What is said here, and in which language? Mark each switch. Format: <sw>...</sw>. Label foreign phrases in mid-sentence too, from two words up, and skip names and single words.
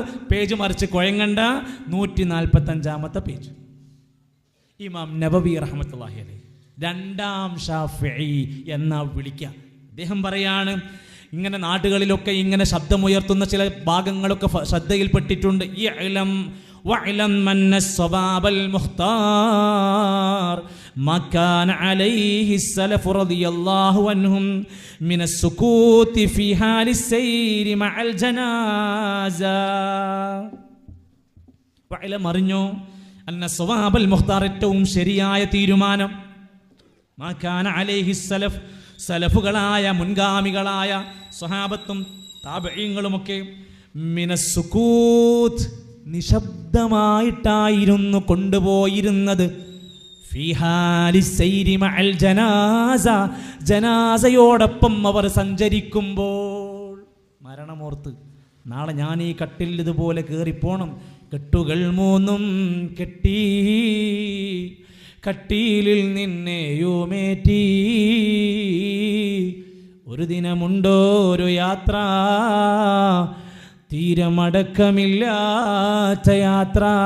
<ml>പേജ് മറിച്ച് കുഴങ്ങണ്ട, 145-ാമത്തെ പേജ്. ഇമാം നവവി</ml> <ar>رحمة الله عليه,</ar> <ml>2ാം ഷാഫിഈ എന്നാ വിളിക്കുക. അദ്ദേഹം പറയാണ്, ഇങ്ങനെ നാടുകളിലൊക്കെ ഇങ്ങനെ ശബ്ദമുയർത്തുന്ന ചില ഭാഗങ്ങളൊക്കെ ശ്രദ്ധയിൽപ്പെട്ടിട്ടുണ്ട്.</ml> <ar>واعلم أن الصواب المختار ما كان عليه السلف رضي الله عنهم من السكوت في حال السير مع الجنازة.</ar> <ml>واعلم അറിഞ്ഞോ</ml> <ar>أن الصواب المختار</ar> <ml>ഏറ്റവും ശരിയായ തീരുമാനം</ml> <ar>ما كان عليه السلف</ar> <ml>സലഫുകളായ മുൻഗാമികളായ സ്വഹാബത്തും താബഈങ്ങളുമൊക്കെ</ml> <ar>من السكوت</ar> <ml>നിശബ്ദമായിട്ടായിരുന്നു കൊണ്ടുപോയിരുന്നത്. ജനാസയോടൊപ്പം അവർ സഞ്ചരിക്കുമ്പോൾ മരണമോർത്ത് നാളെ ഞാൻ ഈ കട്ടിൽ ഇതുപോലെ കയറിപ്പോണം, കെട്ടുകൾ 3 കെട്ടി കട്ടിലിൽ നിന്നെയുമേറ്റി, ഒരു ദിനമുണ്ടോ ഒരു യാത്ര, തീരമടക്കമില്ലാത്ത യാത്ര.</ml>